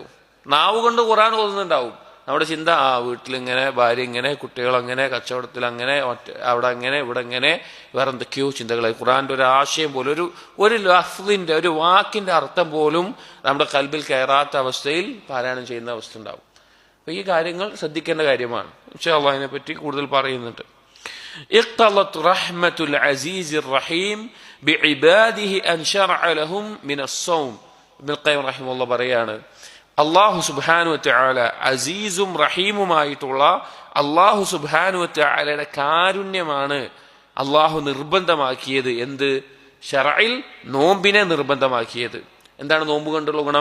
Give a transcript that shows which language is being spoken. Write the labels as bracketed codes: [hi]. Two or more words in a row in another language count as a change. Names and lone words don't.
[ml] നാവ് കൊണ്ട് ഖുർആൻ ഓതുന്നുണ്ടാവും, നമ്മുടെ ചിന്ത വീട്ടിലിങ്ങനെ, ഭാര്യ ഇങ്ങനെ, കുട്ടികളങ്ങനെ, കച്ചവടത്തിൽ അങ്ങനെ, അവിടെ അങ്ങനെ, ഇവിടെ അങ്ങനെ, വേറെ എന്തൊക്കെയോ ചിന്തകളായി. ഖുർആന്റെ ഒരു ആശയം പോലും, ഒരു ലഫ്ളിന്റെ, ഒരു വാക്കിന്റെ അർത്ഥം പോലും നമ്മുടെ കൽബിൽ കയറാത്ത അവസ്ഥയിൽ പാരായണം ചെയ്യുന്ന അവസ്ഥ ഉണ്ടാവും. അപ്പൊ ഈ കാര്യങ്ങൾ ശ്രദ്ധിക്കേണ്ട കാര്യമാണ്. [ar] إن شاء الله [ml] അതിനെ പറ്റി കൂടുതൽ പറയുന്നുണ്ട്. [ar] اقتضت رحمة العزيز الرحيم بعباده أن شرع لهم من الصوم. [ml] ഇബ്നുൽ ഖയ്യിം [ar] رحمه الله [ml] പറയാണ്, [ar] الله سبحانه وتعالى [ml] അസീസും റഹീമുമായിട്ടുള്ള [ar] الله سبحانه وتعالى [ml] കാരുണ്യമാണ് അല്ലാഹു നിർബന്ധമാക്കിയത്. എന്ത്? ശറഇൽ നോമ്പിനെ നിർബന്ധമാക്കിയത്. എന്താണ് നോമ്പ് കൊണ്ടുള്ള ഗുണം?